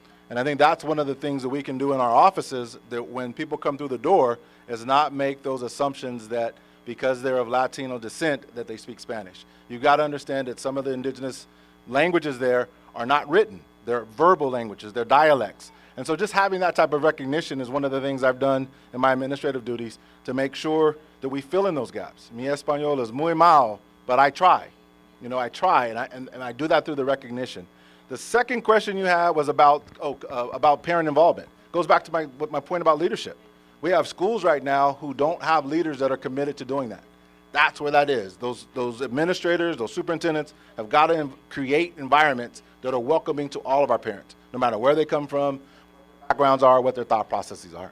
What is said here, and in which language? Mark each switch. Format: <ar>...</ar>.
<en>And I think that's one of the things that we can do in our offices, that when people come through the door, is not make those assumptions that because they're of Latino descent that they speak Spanish. You've got to understand that some of the indigenous languages there are not written. They're verbal languages, they're dialects. And so just having that type of recognition is one of the things I've done in my administrative duties to make sure that we fill in those gaps.</en> <es>Mi español es muy mal,</es> <en>but I try. You know, I try, and I do that through the recognition. The second question you had was about parent involvement. Goes back to my point about leadership. We have schools right now who don't have leaders that are committed to doing that. That's where that is. Those administrators, those superintendents have got to create environments that are welcoming to all of our parents, no matter where they come from, what their backgrounds are, what their thought processes are.</en>